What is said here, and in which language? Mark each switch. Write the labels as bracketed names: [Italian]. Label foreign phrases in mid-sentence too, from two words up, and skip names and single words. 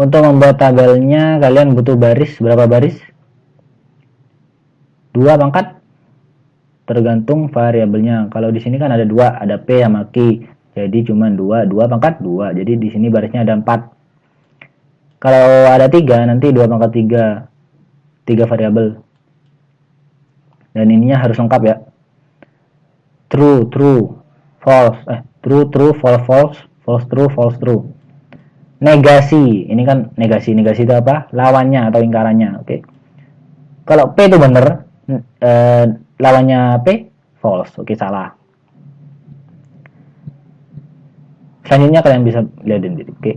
[Indonesian] Untuk membuat tabelnya kalian butuh baris, berapa baris? 2 pangkat, tergantung variabelnya. Kalau di sini kan ada 2, ada P sama Q. Jadi cuma 2 pangkat 2. Jadi di sini barisnya ada 4. Kalau ada 3 nanti 2 pangkat 3 variabel. Dan ininya harus lengkap ya. [English] True, true, false, true, true, false, false, false, true, false, true. [Indonesian] Negasi, ini kan negasi itu apa? Lawannya atau ingkarannya, oke. Kalau P itu benar, lawannya P false, oke, salah. Selanjutnya kalian bisa lihat sendiri, oke.